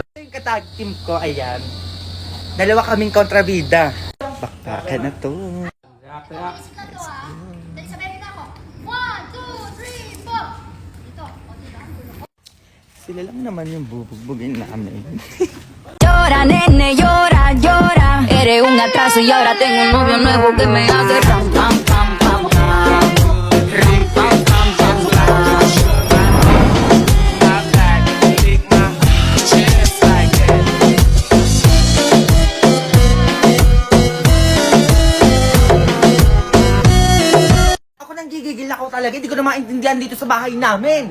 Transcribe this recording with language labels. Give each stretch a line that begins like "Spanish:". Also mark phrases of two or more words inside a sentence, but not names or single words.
Filipino: Yung katag team ko, ayan. Dalawa kaming kontrabida. Bakbaka na to. Dali sabihin ako. 1, 2, 3, 4. Dito. Sila lang naman yung bubugbugin namin.
Spanish: Llora, nene, llora, llora. Eres un atraso y ahora tengo un novio nuevo que me hace ram, pam, pam, pam, pam. Ram, pam, pam, pam, pam.
Filipino: Ako nang gigigil ako talaga, hindi ko na maintindihan dito sa bahay namin.